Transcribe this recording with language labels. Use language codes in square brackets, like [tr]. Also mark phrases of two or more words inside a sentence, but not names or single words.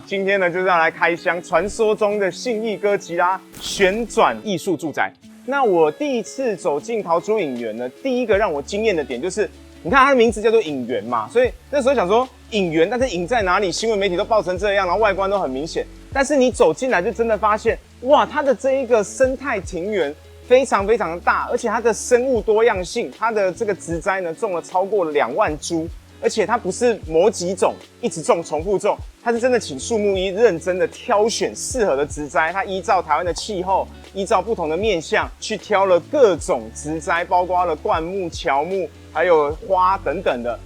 [zh] 今天呢，就是要來開箱傳說中的信義哥吉拉旋轉藝術住宅。那我第一次走進桃竹影園呢，第一個讓我驚豔的點就是，你看它的名字叫做影園嘛，所以那時候想說影園，但是影在哪裡？新聞媒體都報成這樣，然後外觀都很明顯。但是你走進來就真的發現，哇，它的這一個生態庭園非常非常的大，而且它的生物多樣性，它的这個植栽呢種了超過2萬株。而且它不是某幾種一直種重複種，它是真的請樹木醫認真的挑選適合的植栽，它依照台灣的氣候，依照不同的面向去挑了各種植栽，包括了灌木、喬木，還有花等等的。